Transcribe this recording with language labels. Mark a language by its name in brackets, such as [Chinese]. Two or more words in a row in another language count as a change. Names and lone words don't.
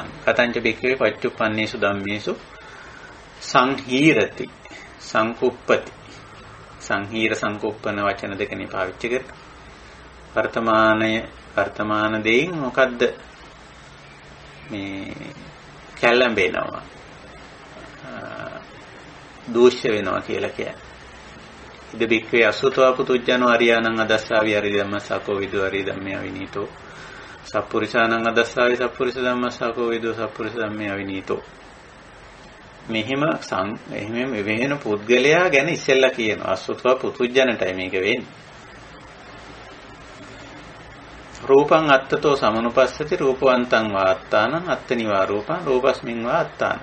[Pali] කතංච බික්කවේ පච්චුප්පන්නේසු ධම්මේසු සංහීරති සංකුප්පති. සංහීර සංකුප්පන [Sinhala] වචන දෙකනේ පාවිච්චි කරන්නේ. වර්තමාන දෙයින් මොකද්ද මේ කැළඹෙනවා දූෂ්‍ය වෙනවා කියලා කියන්නේ. [Pali] ඉද බික්කවේ අසුතවා පුතුජනෝ අරියානං අදස්සාවි අරි ධම්මසකෝ විදු අරි ධම්මේ අවිනීතෝ සප්පුරිසානං අදස්සාවි සප්පුරිස ධම්මසකෝ විදු සප්පුරිස ධම්මේ අවිනීතෝ. [Sinhala] මෙහෙම වෙන පුද්ගලයා ගැන ඉස්සෙල්ලා කියනවා. [Pali] අසුතවා පුතුජනටයි [Sinhala] මේක වෙන්නේ. [Pali] රූපං අත්තතෝ සමනුපස්සති රූපවන්තං වාත්තානං අත්තනිවා රූපං රූපස්මින් වාත්තාන.